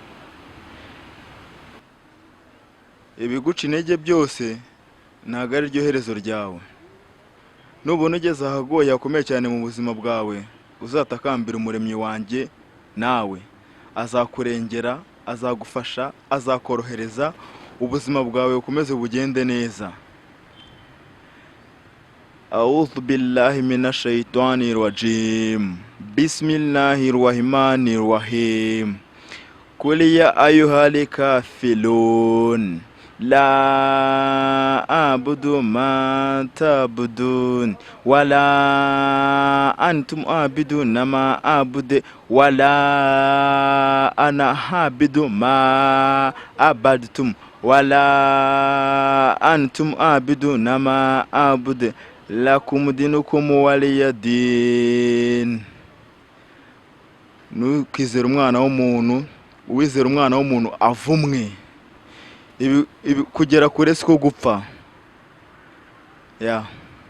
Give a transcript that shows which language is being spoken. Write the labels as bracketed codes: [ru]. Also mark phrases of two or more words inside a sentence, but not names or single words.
[rw] Ibiguca intege byose ntabwo ari ryo herezo ryawe. Nubona ugeze ahagoye hakomeye cyane mu buzima bwawe, uzatakambira umuremyi wanjye, nawe azakurengera, azagufasha, azakorohereza, ubuzima bwawe bukomeze bugende neza. [ar] أعوذ بالله من الشيطان الرجيم. Bismillahirrahmanirrahim. قل يا أيها الكافرون لا أعبد ما تعبدون ولا أنتم عابدون ما أعبد ولا أنا عابد ما عبدتم ولا أنتم عابدون ما أعبد لكم دينكم ولي دين. [rw] Nukizera umwana w'umuntu, uwizera umwana w'umuntu avumwe. Kugera kure siko gupfa. Yeah.